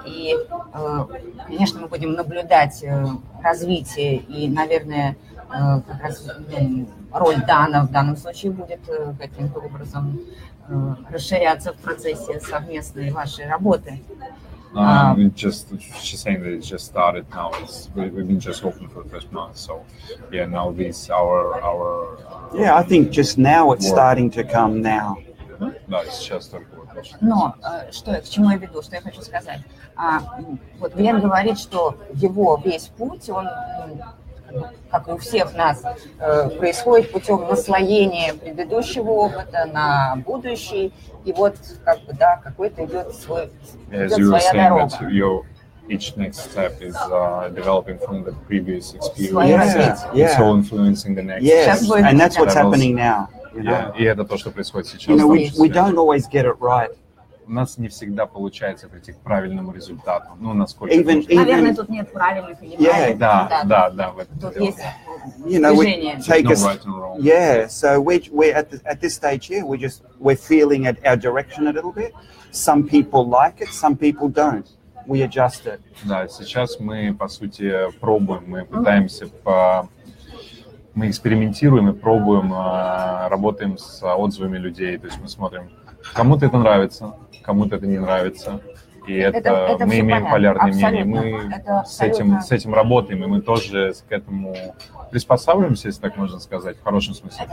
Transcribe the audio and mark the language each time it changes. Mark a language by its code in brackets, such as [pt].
[ru] И, конечно, мы будем наблюдать развитие и, наверное, как раз роль Дана в данном случае будет каким-то образом расширяться в процессе совместной вашей работы. [en] Just saying that it just started now. We've been just open for the first month, so yeah. Now this our yeah. I think just now it's starting to come now. [ru] Да, сейчас только Но к чему я веду, что я хочу сказать? Вот Глен говорит, что его весь путь, он, как и у всех нас, происходит путем наслоения предыдущего опыта на будущий, и вот какой-то идет своя дорога. [en] Each next step is developing from the previous experience. It's all influencing the next. Yes, and that's what's happening now. [ru] И это то, что происходит сейчас. [en] We don't always get it right. [ru] У нас не всегда получается прийти к правильному результату. Насколько... Наверное, тут нет правильных или неправильных результатов. Да. Тут есть движение. [en] Yeah, so we're at this stage here, we're feeling our direction a little bit. Some people like it, some people don't. We adjust it. [ru] Да, сейчас мы, по сути, пробуем, мы пытаемся мы экспериментируем и пробуем, работаем с отзывами людей, то есть мы смотрим, кому-то это нравится, кому-то это не нравится, и это мы имеем полярные мнения, мы с этим работаем, и мы тоже к этому приспосабливаемся, если так можно сказать, в хорошем смысле.